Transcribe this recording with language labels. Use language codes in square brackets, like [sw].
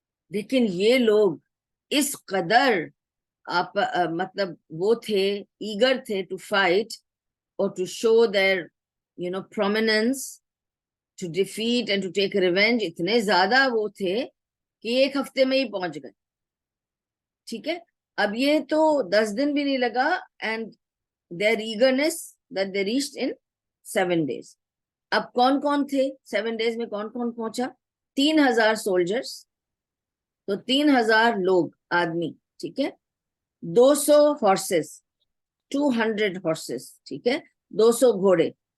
[ur] لیکن یہ لوگ اس قدر مطلب وہ تھے، ایگر تھے ٹو فائٹ اور to show [en] their prominence, to defeat and to take revenge. [ur] اتنے زیادہ وہ تھے کہ 1 ہفتے میں ہی پہنچ گئے، ٹھیک ہے. اب یہ تو 10 دن بھی نہیں لگا [en] and their eagerness that they reached in 7 days. [ur] اب کون کون تھے 7 days میں، کون کون پہنچا؟ 3,000 سولجرز، تو 3,000 لوگ آدمی، ٹھیک ہے، 200 ہارسز، 200 ہارسز، ٹھیک ہے، 200 گھوڑے،